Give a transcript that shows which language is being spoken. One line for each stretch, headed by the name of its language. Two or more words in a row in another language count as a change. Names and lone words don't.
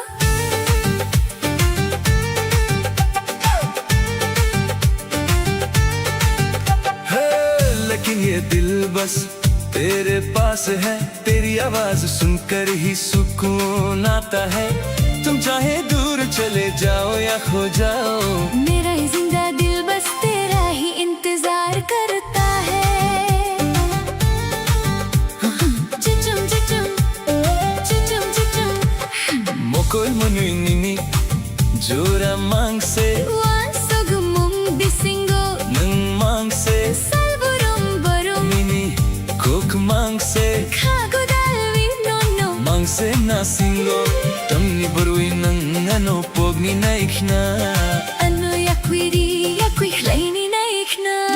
Hindi: है लेकिन ये दिल बस तेरे पास है तेरी आवाज सुनकर ही सुकून आता है तुम चाहे दूर चले जाओ या खो जाओ मेरा ये जिंदा दिल बस तेरा ही इंतजार करता है
Kok Borok: चिचुम चिचुम चिचुम चिचुम मोकोल मुनुई निनी जोरा मांग से wan sogumum bisingo नंग मांग से salburum barum मिनी कोक मांग से kagodalwi no no मांग से ना सिंगो तमनी बरुई नंग अनो पोगनी नाइखना ano yakwiri yakwi hlaini naikna